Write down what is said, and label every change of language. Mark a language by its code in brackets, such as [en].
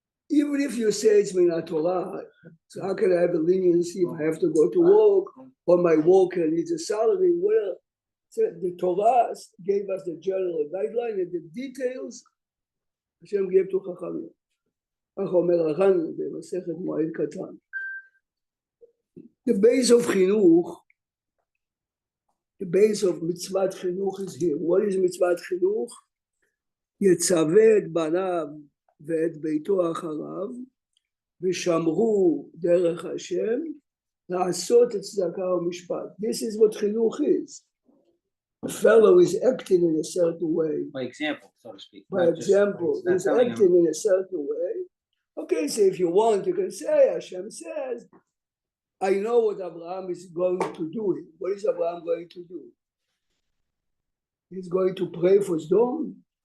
[en] Even if you say it's min Torah, so how can I have a leniency if I have to go to work or my worker needs a salary? Well, so the Torah gave us the general guideline and the details Hashem gave to Chachamim. [he] כך אומר הר"ן במסכת מועד קטן. [en] The base of chinuch, the base of mitzvat chinuch is here. What is mitzvat chinuch? [he] יצווה את בניו ואת ביתו אחריו, ושמרו דרך השם, לעשות את צדקה ומשפט. [en] This is what chinuch is. A fellow is acting in a certain way. By example, so to speak. By example, he's acting in a certain way. Okay, so if you want, you can say, Hashem says, I know what Abraham is going to do. What is Abraham going to do? He's going to pray for Sodom.